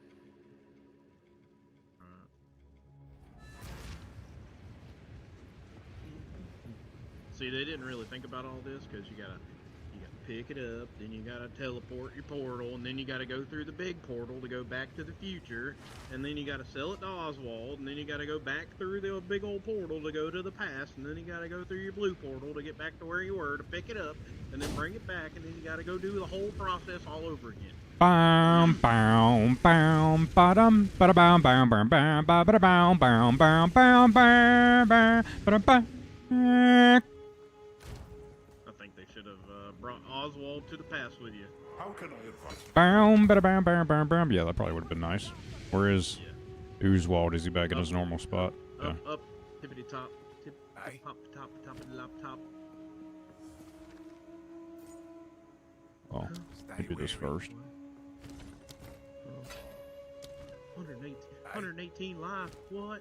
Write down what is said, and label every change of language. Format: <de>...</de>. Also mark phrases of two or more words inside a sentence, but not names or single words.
<en>See, they didn't really think about all this because you gotta pick it up, then you gotta teleport your portal, and then you gotta go through the big portal to go back to the future, and then you gotta sell it to Oswald, and then you gotta go back through the big old portal to go to the past, and then you gotta go through your blue portal to get back to where you were to pick it up, and then bring it back, and then you gotta go do the whole process all over again. Bam, bam, bam, ba-dum, ba-da-bam, bam, bam, bam, ba-da-bam, bam, bam, bam, bam, bam, ba-da-bam. Brought Oswald to the past with you. How can I advise? Bam, ba-da-bam, bam, bam, bam. Yeah, that probably would have been nice. Where is Oswald? Is he back in his normal spot? Yeah. Up, tippity top, top, top of the laptop. Well, maybe this first. 118 life. What?</en>